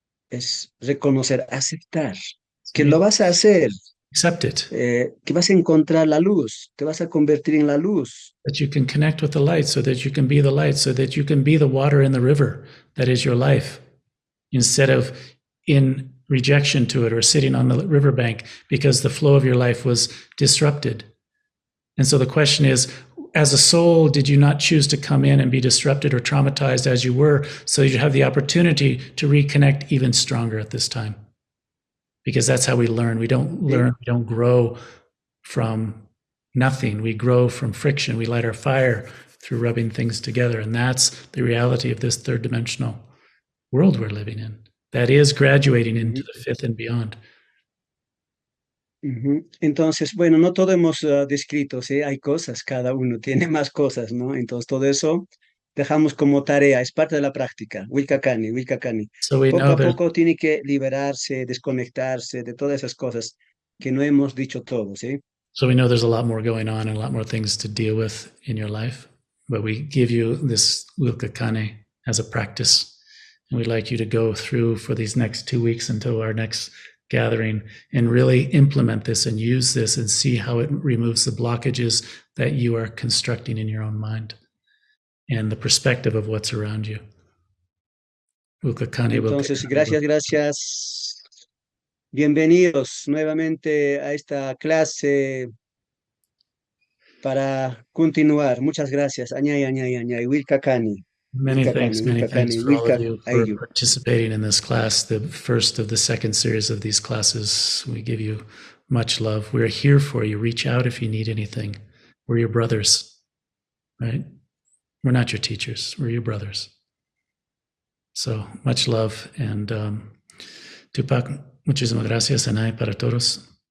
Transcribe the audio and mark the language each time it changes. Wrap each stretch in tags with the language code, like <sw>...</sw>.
<es>Es reconocer, aceptar, que lo vas a hacer.</es> <en>Accept it.</en> <es>Que vas a encontrar la luz, te vas a convertir en la luz.</es> <en>That you can connect with the light, so that you can be the light, so that you can be the water in the river that is your life, instead of in rejection to it or sitting on the riverbank because the flow of your life was disrupted. And so the question is, as a soul, did you not choose to come in and be disrupted or traumatized as you were, so you have the opportunity to reconnect even stronger at this time because that's how we learn. We don't learn, we don't grow from nothing. We grow from friction. We light our fire through rubbing things together. And that's the reality of this third dimensional world we're living in. That is graduating into the fifth and beyond.</en> <es>Entonces, bueno, no todo hemos descrito, ¿sí? Hay cosas, cada uno tiene más cosas, ¿no? Entonces, todo eso dejamos como tarea, es parte de la práctica.</es> <qu>Willka Kay, Willka Kay.</qu> <en>So we</en> <es>Poco</es> <en>know</en> <es>a</es> <en>there's,</en> <es>poco tiene que liberarse, desconectarse de todas esas cosas que no hemos dicho todo, ¿sí?</es> <en>so we know there's a lot more going on and a lot more things to deal with in your life. But we give you this Willka Kay as a practice. And we'd like you to go through for these next 2 weeks until our next gathering and really implement this and use this and see how it removes the blockages that you are constructing in your own mind and the perspective of what's around you.</en> <qu>Willka Kay,</qu> <es>Entonces, gracias. Bienvenidos nuevamente a esta clase para continuar. Muchas gracias. Añay. Willka Kay.</es> <en>Many thanks for all of you for participating in this class, the first of the second series of these classes. We give you much love. We're here for you. Reach out if you need anything. We're your brothers, right? We're not your teachers. We're your brothers. So much love.</en> <es>And Tupac, muchísimas gracias, Anay, para todos.</es>